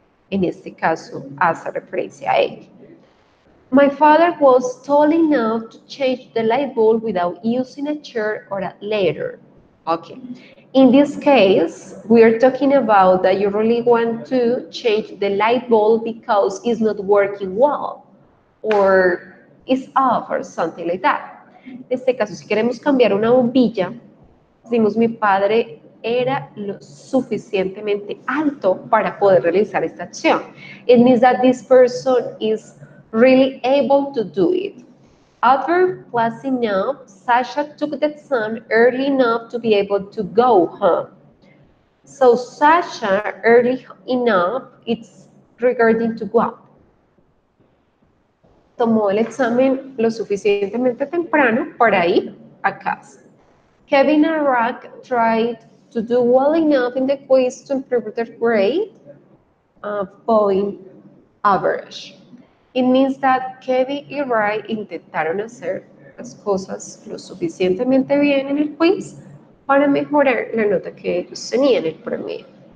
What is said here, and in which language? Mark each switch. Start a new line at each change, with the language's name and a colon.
Spanish: En este caso hace referencia a él.
English: My father was tall enough to change the light bulb without using a chair or a ladder. Okay. In this case, we are talking about that you really want to change the light bulb because it's not working well or it's off or something like that.
Spanish: En este caso, si queremos cambiar una bombilla, decimos mi padre era lo suficientemente alto para poder realizar esta acción.
English: It means that this person is really able to do it. Adverb plus enough. Sasha took the sun early enough to be able to go home. So Sasha early enough, it's regarding to what?
Spanish: Tomó el examen lo suficientemente temprano para ir a casa.
English: Kevin and Rock tried to do well enough in the quiz to improve their grade, point average. It means that
Spanish: Kevin y Ray intentaron hacer las cosas lo suficientemente bien en el quiz para mejorar la nota que ellos tenían, el promedio.